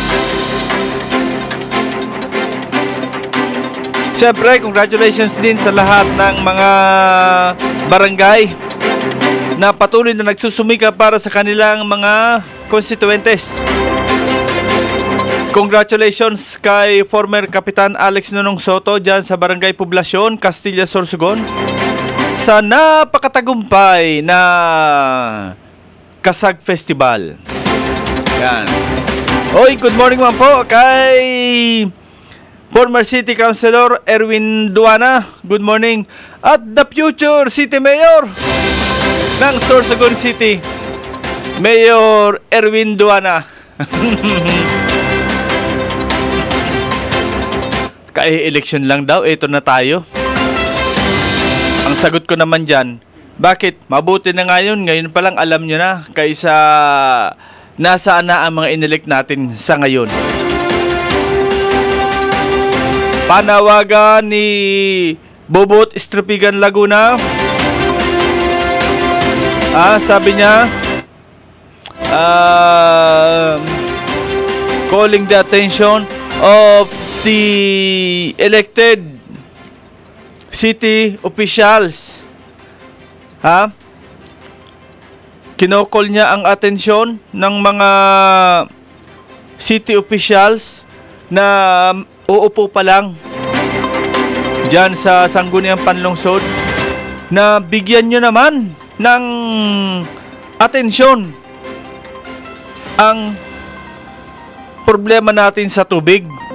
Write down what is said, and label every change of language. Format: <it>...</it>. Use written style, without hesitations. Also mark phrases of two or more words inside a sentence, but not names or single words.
<tl>Siyempre, congratulations din sa lahat ng mga barangay na patuloy na nagsusumika para sa kanilang mga constituentes. Congratulations kay former Kapitan Alex Nonong Soto dyan sa Barangay Poblasyon, Castilla, Sorsogon, sa napakatagumpay na Kasag Festival. Yan. Oy,</tl> <en>good morning</en> <tl>man po kay</tl> <en>former City Councilor</en> <tl>Erwin Duana.</tl> <en>Good morning. At the future City Mayor ng Sorsogon City, Mayor Erwin Duana.</en> <tl>Ka-election lang daw, ito na tayo. Ang sagot ko naman dyan, bakit? Mabuti na ngayon pa lang alam nyo na, kaysa nasaan na ang mga inelect natin sa ngayon. Panawagan ni Bobot Estripigan Laguna. Sabi niya,</tl> <en>calling the attention of the elected city officials.</en> <tl>Kinokol niya ang atensyon ng mga</tl> <en>city officials</en> <tl>na uupo pa lang dyan sa Sangguniang Panlungsod na bigyan nyo naman ng atensyon ang problema natin sa tubig.</tl>